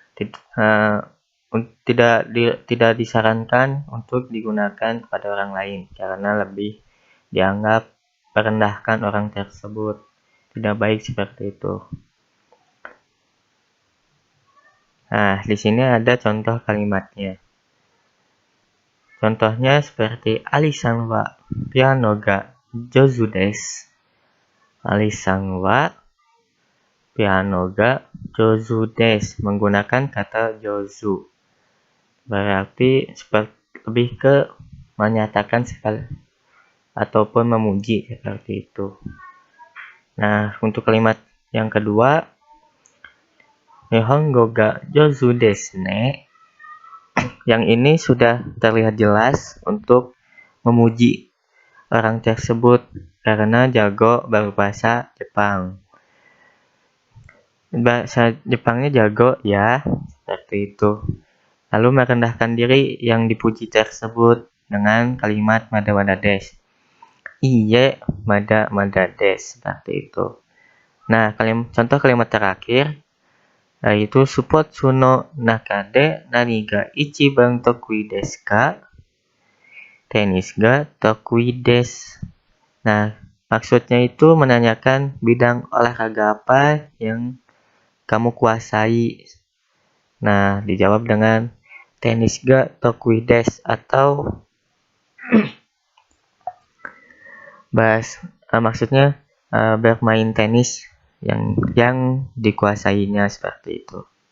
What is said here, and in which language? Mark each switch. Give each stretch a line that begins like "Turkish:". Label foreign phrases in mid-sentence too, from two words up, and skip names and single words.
Indonesian: Tidak disarankan untuk digunakan kepada orang lain karena lebih dianggap merendahkan orang tersebut. Tidak baik seperti itu. Nah, di sini ada contoh kalimatnya. Contohnya seperti
Japanese: アリさんはピアノが上手です. アリさんはピアノが上手です
Indonesian: menggunakan kata jozu. Berarti lebih ke menyatakan sekali ataupun memuji seperti itu. Nah, untuk kalimat yang kedua,
Japanese: 日本語が上手ですね.
Indonesian: Yang ini sudah terlihat jelas untuk memuji orang tersebut karena jago berbahasa Jepang. Bahasa Jepangnya jago ya, seperti itu. Lalu merendahkan diri yang dipuji tersebut dengan kalimat
Japanese: まだです. いいえ、まだです,
Indonesian: seperti itu. Nah, contoh kalimat terakhir yaitu
Japanese: スポーツの中で何が一番得意ですか? テニスが得意です.
Indonesian: Nah, maksudnya itu menanyakan bidang olahraga apa yang kamu kuasai. Nah, dijawab dengan
Japanese: テニスが得意です
Indonesian: atau maksudnya bermain tenis yang dikuasainya seperti itu.